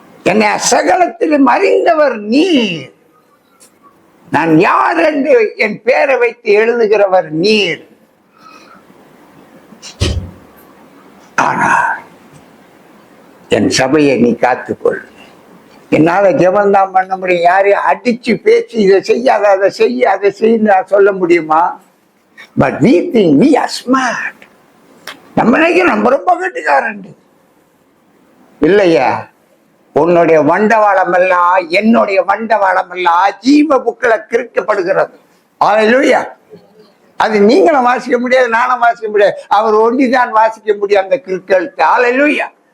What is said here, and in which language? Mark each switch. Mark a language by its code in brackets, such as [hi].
[ta] என்னை சகலத்திலும் அறிந்தவர் நீ. நான் யார் என்று என் பெயரை வைத்து எழுதுகிறவர் நீர். ஆனால் என் சபையை நீ காத்துக்கொள். என்னால ஜெபந்தான் பண்ண முடியும். யாரையும் அடிச்சு பேசி இதை செய்யாத, அதை செய்ய, அதை செய்ய நான் சொல்ல முடியுமா? But [en] we think we are smart. [ta] நம்ம நினைக்கிறோம் நம்ம ரொம்ப கட்டுக்காரன். இல்லையா? உன்னுடைய வண்டவாளம் எல்லாம், என்னுடைய வண்டவாளம் எல்லாம் ஜீவ புக்களை கிறுக்கப்படுகிறது. அல்லேலூயா. அது நீங்களும் வாசிக்க முடியாது, நானும் வாசிக்க முடியாது. அவர் ஒண்டிதான் வாசிக்க முடியும் அந்த கிறுக்கெழுத்து. அல்லேலூயா.